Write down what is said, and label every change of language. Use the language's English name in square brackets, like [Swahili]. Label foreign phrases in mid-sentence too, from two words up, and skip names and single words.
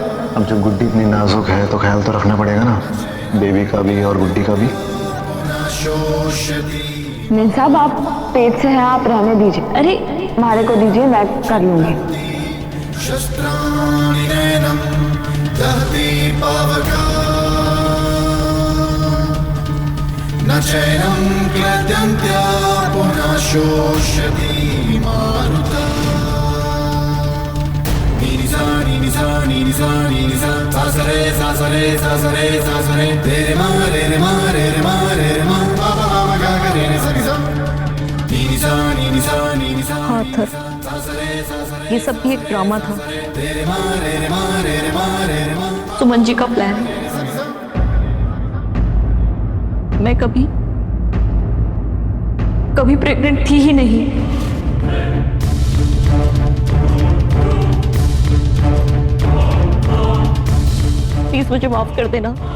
[Hindi] अब जब गुड्डी इतनी नाजुक है तो ख्याल तो रखना पड़ेगा ना, बेबी का भी और गुड्डी का भी। मीन साहब, आप पेट से हैं, आप रहने दीजिए। अरे हमारे को दीजिए, मैं कर लूंगी। [Sanskrit] न चैनं क्लद्यन्त्या पुनः शोष्यति मारुता। निनिसा निनिसा निनिसा निनिसा सासरे सासरे सासरे सासरे तेरे मा रे रे मा रे रे मा रे रे मा पापा मामा गा गा रे रे सरिसा निनिसा निनिसा निनिसा। [Hindi] हाँ थर, ये सब भी एक ड्रामा था। तेरे मा रे रे मा रे रे मा रे रे मा। सुमन जी का प्लान। मैं कभी प्रेग्नेंट थी ही नहीं। प्लीज मुझे माफ कर देना।